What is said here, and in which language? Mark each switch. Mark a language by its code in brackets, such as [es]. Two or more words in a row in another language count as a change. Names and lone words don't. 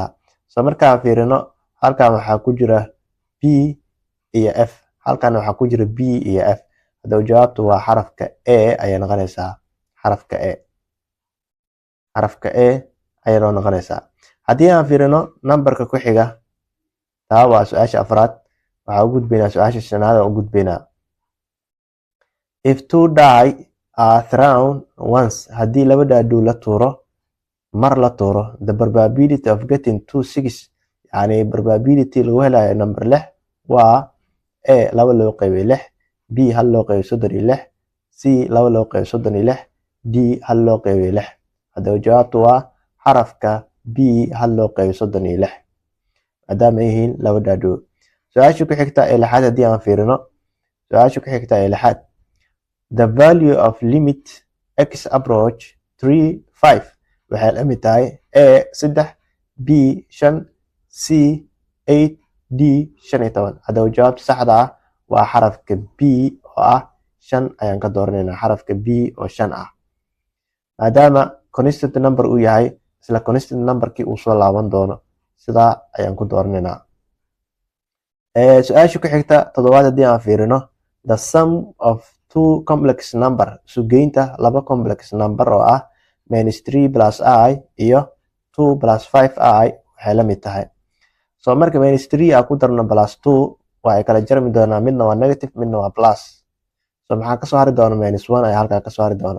[so] So markaan fiirino halkan waxaa ku jira B iyo F, halkan waxaa ku jira B iyo F. haddaba jawaabtu waa xarafka A ayay noqonaysaa. xarafka A ayay noo noqonaysaa. haddii aan fiirino numberka ku xiga, taa waa su-aasha afraad. waxaa u gudbaynaa su-aasha shanaad oo u gudbaynaa. [en] If two die are thrown once, [so] haddii laba dhaadhow la tuuro mar la tuuro, [en] the probability of getting 6 [so] yani probability lagu helayo number 6 waa A 2 loo qaybay 6, B 1 loo qaybay 36, C 2 loo qaybay 36, D 1 loo qaybay 6. haddaba jawaabtu waa xarafka B 1 loo qaybay 36 maadaama ay yihiin laba dhaadhow. su-aasha ku xigta ee lixaad haddii aan fiirino, su-aasha ku xigta ee lixaad, [en] the value of limit x approach 3 5 [so] waxay la mid tahay [en] A 3, B 5, C 8, D 15. [so] haddaba jawaabta saxda ah waa xarafka B oo ah 5 ayaan ka dooranaynaa. xarafka B oo 5 ah maadaama [en] constant number [so] uu yahay, isla [en] constant numberkii [so] uu soo laaban doono, sidaa ayaan ku dooranaynaa. su-aasha ku xigta toddobaad haddii aan fiirino, [en] the sum of two complex number, [so] sugeynta laba [en] complex number [so] oo ah -3 plus I iyo 2 plus 5I waxay la mid tahay. so marka -3 aan ku darno plus 2 waa ay kala jarmi doonaa, midna waa negative midna waa plus. so maxaa kasoo hari doona? -1 ayaa halkaa kasoo hari doona.